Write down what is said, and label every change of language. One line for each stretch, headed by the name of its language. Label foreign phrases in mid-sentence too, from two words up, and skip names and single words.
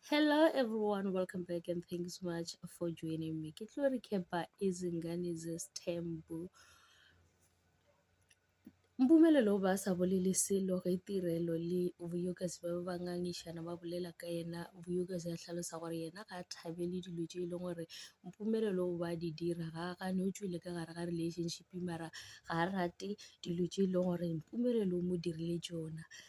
English: Hello everyone, welcome back and thanks so much for joining me.
Northern Sotho: Ke tlo recapa izingane zesithembu. Mpumelelo ba sa bolele selo ge tirelo le Vuyukasi ba ba ngangišana ba bolela ka yena. Vuyukasi a tlhalosa gore yena ga a thabele dilo tse e leng gore Mpumelelo ba di dira, ga a gane o tswile ka gare ga relationship mara ga a rate dilo tse e leng gore Mpumelelo o mo dirile tsona.